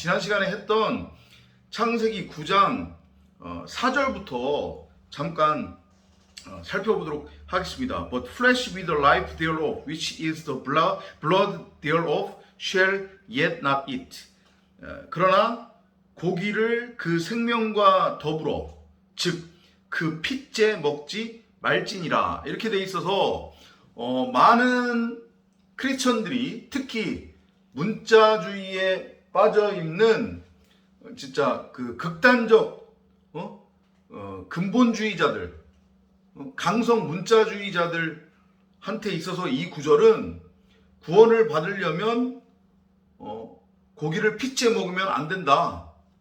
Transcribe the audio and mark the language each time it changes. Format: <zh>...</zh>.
<ko>지난 시간에 했던 창세기 9장 4절부터 잠깐 살펴보도록 하겠습니다.</ko> <en>But flesh with the life thereof, which is the blood thereof, shall yet not eat.</en> <ko>그러나 고기를 그 생명과 더불어 즉 그 핏째 먹지 말지니라. 이렇게 돼 있어서 많은 크리스천들이 특히 문자주의에 빠져 있는 진짜 그 극단적 근본주의자들, 강성 문자주의자들한테 있어서 이 구절은 구원을 받으려면 고기를 핏째 먹으면 안 된다.</ko>